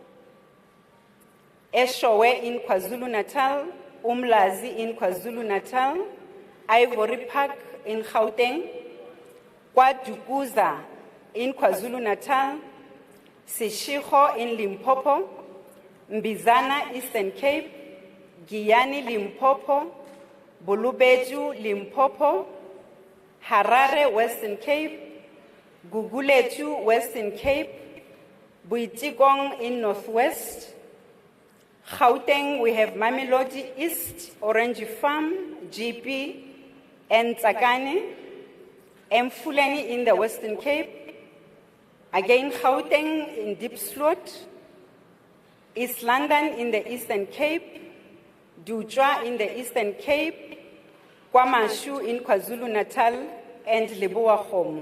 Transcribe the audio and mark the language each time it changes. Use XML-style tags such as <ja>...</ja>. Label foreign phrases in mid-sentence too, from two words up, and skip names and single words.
<en>Eshowe in KwaZulu-Natal, Umlazi in KwaZulu-Natal, Ivory Park in Gauteng, KwaDukuza in KwaZulu-Natal, Seshego in Limpopo, Mbizana, Eastern Cape, Giyani, Limpopo, Bulubeju, Limpopo, Harare, Western Cape, Guguletu, Western Cape, Buitigong in Northwest, Gauteng, we have Mamelodi East, Orange Farm, GP, and Tsakane, Mfuleni in the Western Cape, again Gauteng in Diepsloot, East London in the Eastern Cape, Dujwa in the Eastern Cape, Kwamashu in KwaZulu-Natal, and Leboa-Kgomo.</en>